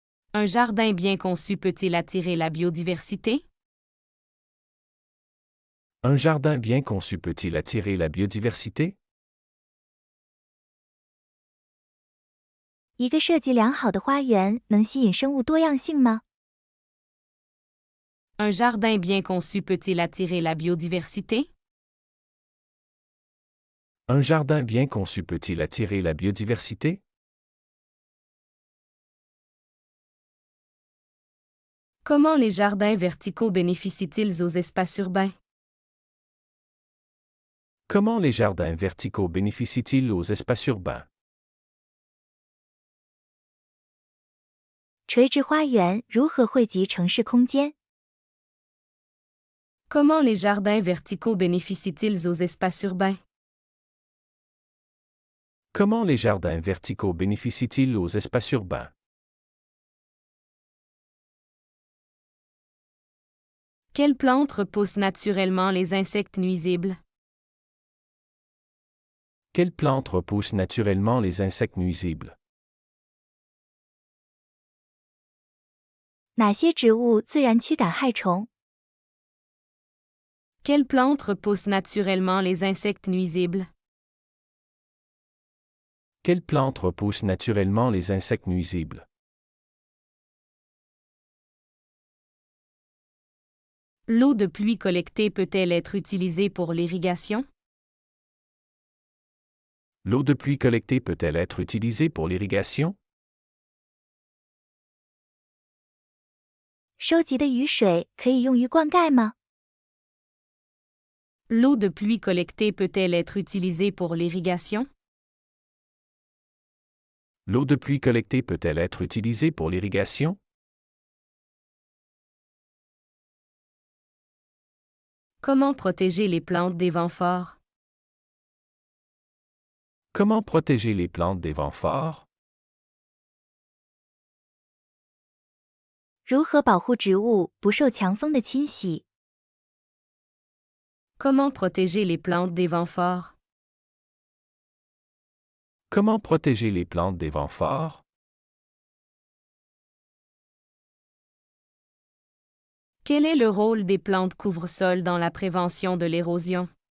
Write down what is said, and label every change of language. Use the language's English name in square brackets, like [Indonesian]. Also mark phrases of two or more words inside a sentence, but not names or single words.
[French] Un jardin bien conçu peut-il attirer la biodiversité? Un jardin bien conçu peut-il attirer la biodiversité? [Chinese] 一个设计良好的花园能吸引生物多样性吗？ [French] Un jardin bien conçu peut-il attirer la biodiversité? Un jardin bien conçu peut-il attirer la biodiversité? Comment les jardins verticaux bénéficient-ils aux espaces urbains? Comment les jardins verticaux bénéficient-ils aux espaces urbains? [Chinese] 垂直花园如何惠及城市空间？ [French] Comment les jardins verticaux bénéficient-ils aux espaces urbains? Comment les jardins verticaux bénéficient-ils aux espaces urbains? Quelles plantes repoussent naturellement les insectes nuisibles? Quelles plantes repoussent naturellement les insectes nuisibles? [Chinese] 哪些植物自然驱赶害虫？ [French] Quelles plantes repoussent naturellement les insectes nuisibles? Quelles plantes repoussent naturellement les insectes nuisibles? L'eau de pluie collectée peut-elle être utilisée pour l'irrigation? L'eau de pluie collectée peut-elle être utilisée pour l'irrigation? [Chinese] 收集的雨水可以用于灌溉吗？ [French] L'eau de pluie collectée peut-elle être utilisée pour l'irrigation? L'eau de pluie collectée peut-elle être utilisée pour l'irrigation? Comment protéger les plantes des vents forts? Comment protéger les plantes des vents forts? [Chinese] 如何保护植物不受强风的侵袭？ [French] Comment protéger les plantes des vents forts? Comment protéger les plantes des vents forts? Quel est le rôle des plantes couvre-sol dans la prévention de l'érosion?